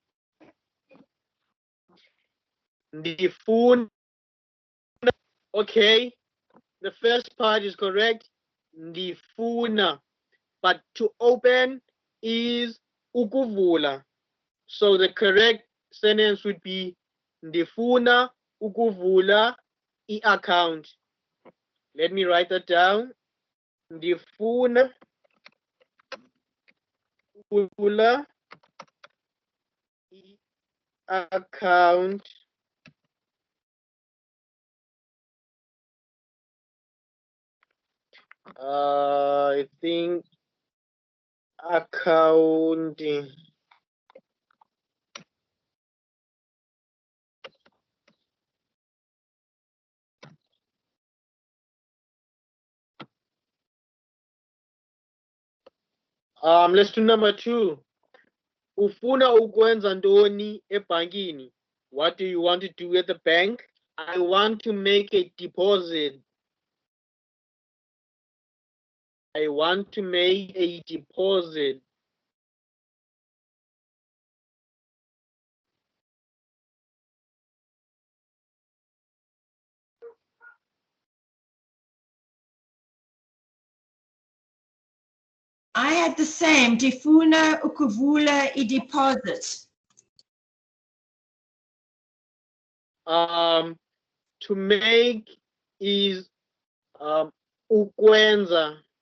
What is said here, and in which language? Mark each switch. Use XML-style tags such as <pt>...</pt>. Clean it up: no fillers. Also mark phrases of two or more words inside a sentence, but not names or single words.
<xh>Ndifuna.</xh> <en>Okay, the first part is correct. Ndifuna, but to open is ukuvula. So the correct sentence would be</en> <xh>ndifuna ukuvula i-account.</xh> <en>Let me write that down.</en> <xh>Ndifuna ukuvula i-account.</xh> <en>I think accounting. Let's do number 2.</en> <xh>Ufuna ukwenza ntoni ebhankini?</xh> <en>What do you want to do at the bank? I want to make a deposit. I want to make a deposit. I had the same.</en> <xh>Ndifuna ukuvula i-deposit.</xh> <en>To make is ukwenza.</en>